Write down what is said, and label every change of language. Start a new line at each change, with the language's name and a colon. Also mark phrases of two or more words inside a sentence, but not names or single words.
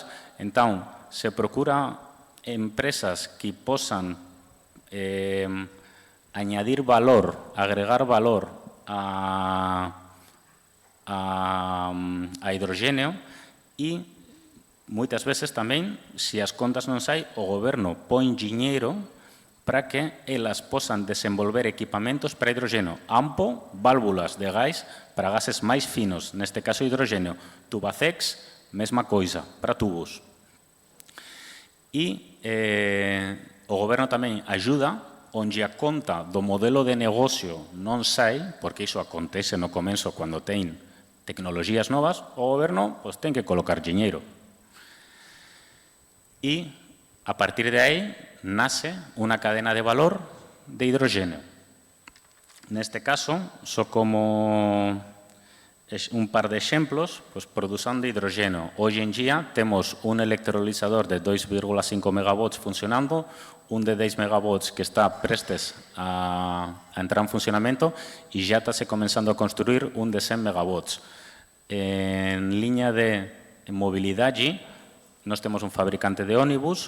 Portuguese: Então, se procura empresas que possam añadir valor, agregar valor a hidrogênio e, muitas vezes também, se as contas não saem, o governo põe dinheiro para que elas possam desenvolver equipamentos para hidrogênio. Ampo, válvulas de gás para gases mais finos, neste caso hidrogênio. Tubacex, mesma coisa, para tubos. E o governo também ajuda onde a conta do modelo de negócio
Galician: non sai, porque iso acontece no começo cando ten tecnologías novas, o goberno ten que colocar dinheiro. E, a partir de aí, nace unha cadena de valor de hidrogênio.
Portuguese: Neste caso, só como un par de exemplos, pues, produção de hidrogênio. Hoje em dia temos um electrolisador de 2,5 megawatts funcionando, um de 10 megawatts que está prestes a entrar em funcionamento e já está se começando a construir um de 100 megawatts. Em linha de mobilidade, nós temos um fabricante de ônibus.